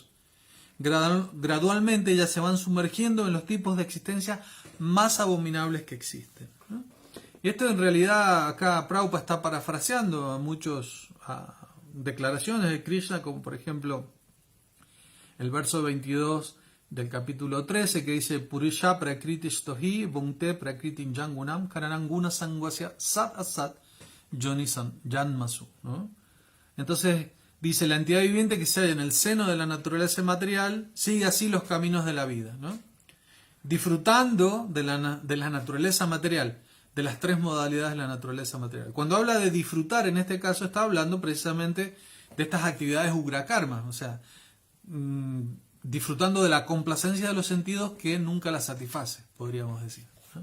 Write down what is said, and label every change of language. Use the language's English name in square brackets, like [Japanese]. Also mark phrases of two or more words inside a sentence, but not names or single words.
[Spanish] Gradualmente ellas se van sumergiendo en los tipos de existencia más abominables que existen, ¿no? Y esto en realidad acá Prabhupada está parafraseando a muchas declaraciones de Krishna, como por ejemplo el verso 22 del capítulo 13, que dice [Sanskrit] Purisha prakriti stohi bhunte prakriti jangunam karananguna sangvasya sat asat jonisan janmasu, [Spanish] ¿no? Entonces dice, la entidad viviente que se halla en el seno de la naturaleza material sigue así los caminos de la vida, ¿no?, disfrutando de la naturaleza material, de las tres modalidades de la naturaleza material. Cuando habla de disfrutar, en este caso está hablando precisamente de estas actividades [Sanskrit] ugra karma, [Spanish] o sea, disfrutando de la complacencia de los sentidos que nunca la satisface, podríamos decir, ¿no?